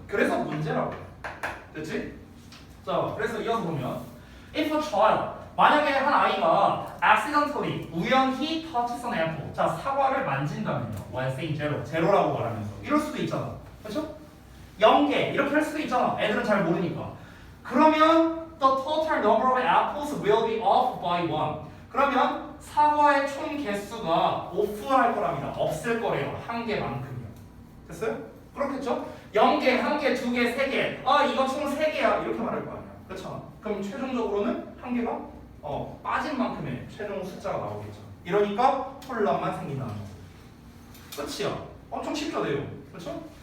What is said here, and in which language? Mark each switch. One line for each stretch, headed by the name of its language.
Korean: 그래서 문제라고. 됐지? 자, 그래서 이어서 보면
English: if a child
Korean: 만약에 한 아이가
English: accidentally
Korean: 우연히
English: touches an apple
Korean: 자 사과를 만진다면요
English: while saying zero
Korean: 제로라고 말하면서 이럴 수도 있잖아. 그렇죠? 0개 이렇게 할 수도 있잖아. 애들은 잘 모르니까. 그러면
English: the total number of apples will be off by 1
Korean: 그러면 사과의 총 개수가 off할 거랍니다. 없을 거래요. 한 개만큼요. 됐어요? 그렇겠죠? 0개, 1개, 2개, 3개 아 이거 총 3개야 이렇게 말할 거 아니야. 그렇죠? 그럼 최종적으로는 한 개가 빠진 만큼의 최종 숫자가 나오겠죠. 이러니까 혼란만 생긴다는 거죠. 끝이야. 엄청 쉽죠, 내용. 그렇죠?